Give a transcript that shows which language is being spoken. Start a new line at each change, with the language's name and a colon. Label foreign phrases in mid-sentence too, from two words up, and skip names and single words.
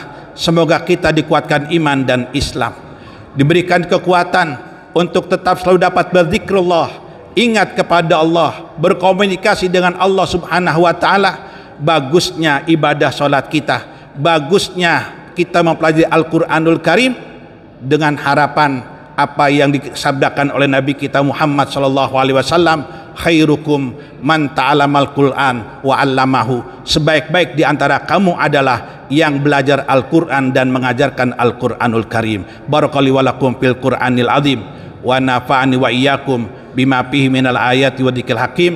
Indonesian: Semoga kita dikuatkan iman dan Islam, diberikan kekuatan untuk tetap selalu dapat berzikrullah, ingat kepada Allah, berkomunikasi dengan Allah
Arabic: سبحانه وتعالى.
Indonesian: Bagusnya ibadah salat kita, bagusnya kita mempelajari Al-Quranul Karim dengan harapan apa yang disabdakan oleh Nabi kita Muhammad
Arabic: صلى الله عليه وسلم, خيركم من تعلم القرآن وعلمه,
Indonesian: sebaik-baik di antara kamu adalah yang belajar Al-Qur'an dan mengajarkan Al-Qur'anul Karim.
Arabic: بارك الله ولكم في القرآن العظيم ونفعني وإياكم بما فيه من الآيات والذكر الحكيم.